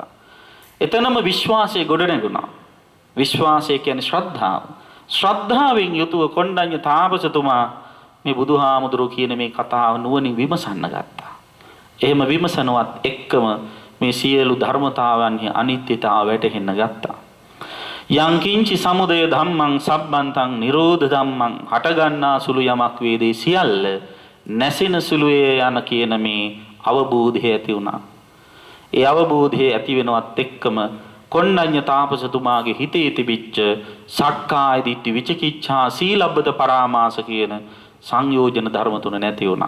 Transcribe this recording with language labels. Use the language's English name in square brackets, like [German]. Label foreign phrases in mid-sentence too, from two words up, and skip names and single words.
[Sinhala] එතනම විශ්වාසය ගොඩ නැගුණා. විශ්වාසය කියන්නේ ශ්‍රද්ධාව. ශ්‍රද්ධාවෙන් යුතුව කොණ්ඩඤ්ඤ තාපසතුමා මේ බුදුහාමුදුරුවෝ කියන මේ කතාව නුවණින් විමසන්න ගත්තා. එහෙම විමසනවත් එක්කම මේ සියලු ධර්මතාවන්හි අනිත්‍යතාව වැටහෙන්න ගත්තා. [Pali] යං කිංචි සමුදය ධම්මං සබ්බන්තං නිරෝධ ධම්මං [Sinhala] හටගන්නා සුළු යමක් වේදේ සියල්ල නැසෙන සුළුයේ යන කියන මේ අවබෝධය ඇති වුණා. ඒ අවබෝධය ඇති වෙනවත් එක්කම කොණ්ඩඤ්ඤ තාපසතුමාගේ හිතේ තිබිච්ච [Pali] සක්කාය දිට්ඨි විචිකිච්ඡා සීලබ්බත පරාමාස [Sinhala] කියන සංයෝජන ධර්ම තුන නැති වුණා.